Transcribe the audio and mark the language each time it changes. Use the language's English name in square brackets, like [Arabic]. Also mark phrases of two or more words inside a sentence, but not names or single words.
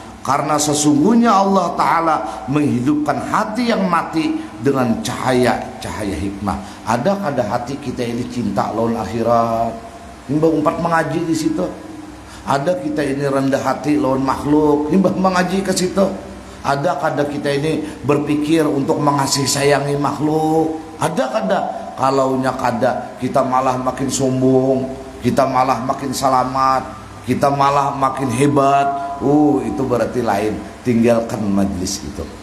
[Indonesian] Karena sesungguhnya Allah Ta'ala menghidupkan hati yang mati dengan cahaya hikmah. [Banjar] Ada hati kita ini cinta lawan akhirat, nimbah umpat mengaji di situ. Ada kita ini rendah hati lawan makhluk, nimbah mengaji ke situ. Ada kita ini berpikir untuk mengasihi sayangi makhluk. Ada kalaunya kita malah makin sombong, kita malah makin selamat, kita malah makin hebat. Itu berarti lain. Tinggalkan majlis itu.